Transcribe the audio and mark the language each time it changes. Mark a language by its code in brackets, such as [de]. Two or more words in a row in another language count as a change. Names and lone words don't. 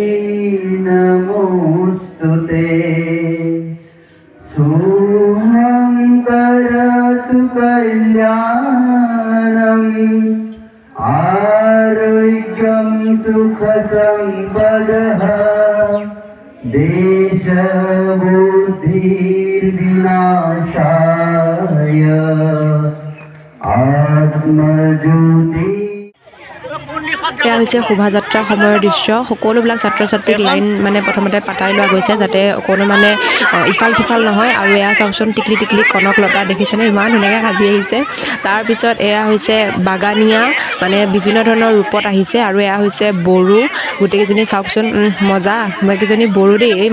[sa] नमोस्तुते सोहं करतु कल्याणं आरोग्यं सुखसम्पदः देशबुद्धिर्विनाशाय आत्मज्योति [as] এয়া হৈছে শোভাযাত্ৰাৰ সময়ৰ দৃশ্য সকলোবিলাক ছাত্ৰ ছাত্ৰীক লাইন মানে প্ৰথমতে পাতাই লোৱা গৈছে যাতে কোনো মানে ইফাল সিফাল নহয় আৰু এয়া চাওকচোন টিকলি টিকলি কনক লতা দেখিছেনে ইমান ধুনীয়াকৈ সাজি আহিছে তাৰপিছত এয়া হৈছে বাগানীয়া মানে বিভিন্ন ধৰণৰ ৰূপত আহিছে আৰু এয়া হৈছে বড়ো গোটেইকেইজনী চাওকচোন মজা বাকীজনী বড়ো দেই এই